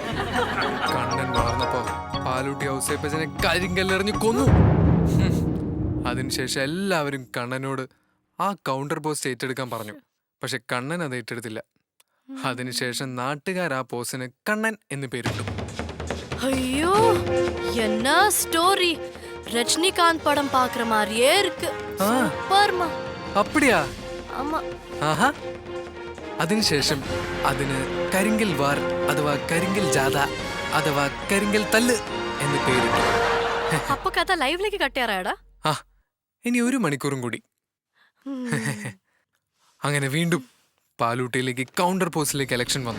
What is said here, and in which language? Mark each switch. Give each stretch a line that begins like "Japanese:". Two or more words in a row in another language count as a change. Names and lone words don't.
Malayalam: കണ്ണൻ വളർന്നപ്പോ പാലൂട്ടി ഔസേപ്പച്ചനെ കരിങ്കല്ലെറിഞ്ഞ് കൊന്നു. അതിനുശേഷം എല്ലാവരും കണ്ണനോട് ആ
English: counter post
Malayalam: ഏറ്റെടുക്കാൻ പറഞ്ഞു. പക്ഷെ കണ്ണൻ അത് ഏറ്റെടുത്തില്ല. അതിനുശേഷം നാട്ടുകാർ ആ പോസ്റ്റിന് കണ്ണൻ എന്ന് പേരിട്ടു.
Tamil: ஐயோ என்ன ஸ்டோரி. ரஜினிகாந்த் படம் பாக்குற மாதிரியே இருக்கு. சூப்பர்மா. അപ്പടിയാ? ஆமா. ആഹാ.
Malayalam: അതിനുശേഷം അതിന് കരിങ്കൽ വാർ അഥവാ കരിങ്കൽ ജാഥ അഥവാ കരിങ്കൽ തല്ല് എന്ന് പേരിട്ടു. അപ്പൊ കഥ ലൈവിലേക്ക് കട്ടിയാറാടാ. ആ, ഇനി 1 മണിക്കൂറും കൂടി. അങ്ങനെ വീണ്ടും പാലൂട്ടിയിലേക്ക്
English: counter post
Malayalam: ഇലക്ഷൻ വന്നു.